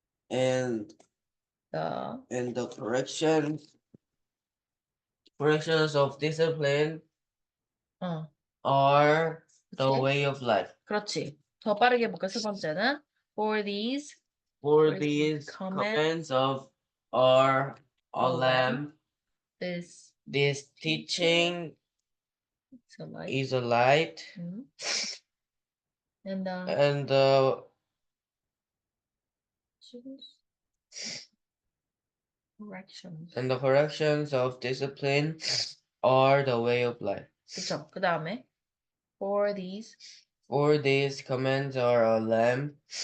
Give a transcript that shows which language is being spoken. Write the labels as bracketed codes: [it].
[en] and the corrections of discipline 어, are the [ko] 그치? [en] way of life. [ko] 그렇지. 더 빠르게 해볼까? 세 번째는 [en] For these For these commands of are a lamp. this This teaching is a light. is a light, 응? And and the corrections. corrections of discipline are the way of life. [ko] 그쵸? 그 다음에 [en] For these For these commands are a lamp.